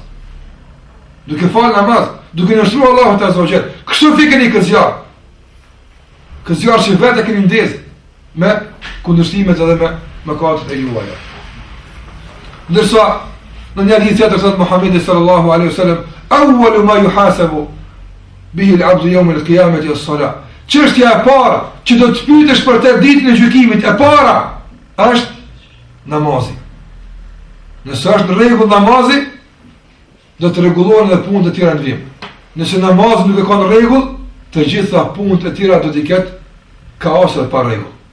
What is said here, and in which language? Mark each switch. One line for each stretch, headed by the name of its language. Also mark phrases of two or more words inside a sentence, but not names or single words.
Albanian: Duke fal namaz, duke nështruar Allahut
Arabic: عز وجل.
Albanian: Kështu fikeni këtë zjarr. Këtë zjarr që vetë keni ndez me kundërshtimet edhe me mëkatet e juaja. Ndërsa në një hadith tjetër thot Muhamedi
Arabic: صلى الله عليه وسلم, أول ما يحاسب به العبد يوم القيامة الصلاة.
Albanian: Çështja e parë që do të pyetesh për të ditën e gjykimit, e para është namazi. Nëse është në rregull namazi, do të rregullohen edhe punët e tjera në vim. Nëse namazi nuk e ka në rregull, të gjitha punët e tjera do të ketë kaos dhe pa rregull.